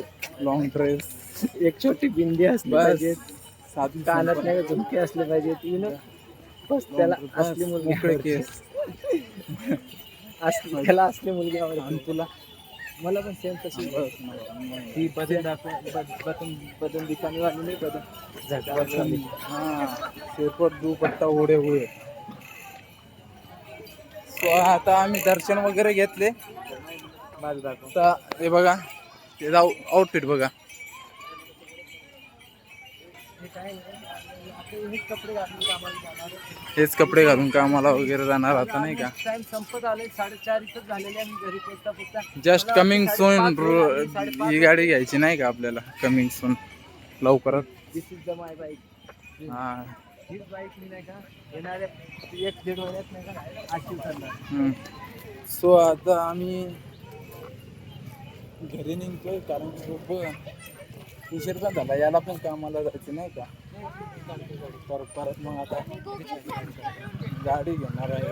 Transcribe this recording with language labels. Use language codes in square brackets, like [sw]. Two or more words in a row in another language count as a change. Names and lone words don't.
[en] long dress, [mr] एक छोटी बिंदी असली पाहिजे, साधी कानात नाही झुमके असले पाहिजे, बस त्याला असली मुलगी मोकळे केस त्याला असली मुलगी आवडते. आणि तुला मला पण सेम तशी ती [hi] बदन दिखाने वाली [mr] नाही, बदन झटवाली. [hi] हाँ सिर पर दुपट्टा ओढे हुए. [mr] सो आता आम्ही दर्शन वगैरे घेतले. माझं दाखव. आता हे बघा, ते आउटफिट बघा. हेच कपडे घालून कामाला वगैरे जाणार आता, नाही का. टाइम संपत आले, 4:30 इथं झालेले आणि घरी पोचता [en] just coming soon [mr] ही गाडी घ्यायची नाही का आपल्याला, [en] coming soon [mr] लवकरच. [en] this is the my bike. [mr] हा हीच बाईक मी नाही का येणाऱ्या 1-1.5 महिन्यात नाही का ऍक्टिव्ह करणार. सो आता आम्ही घरी निघतोय, कारण की खूप उशीर पण झाला. याला पण कामाला जायचं नाही का. परत मग आता गाडी घेणार आहे.